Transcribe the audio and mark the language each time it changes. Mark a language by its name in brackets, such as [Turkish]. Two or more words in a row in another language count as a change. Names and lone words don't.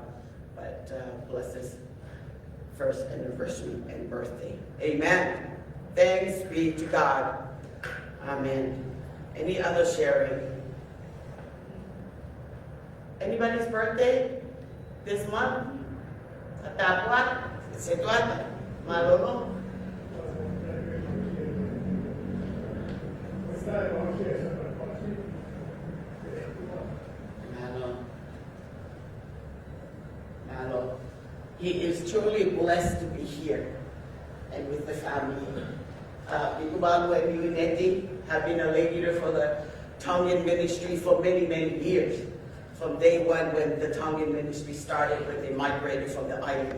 [English] But bless us first anniversary and birthday. Amen. Thanks be to God. Amen. Any other sharing? Anybody's birthday this month? Katapwat? Situat? Malolo? Malo. He is truly blessed to be here and with the family. Ikubalu and Unity have been a leader for the Tongan ministry for many, many years. From day one when the Tongan ministry started, when they migrated from the island.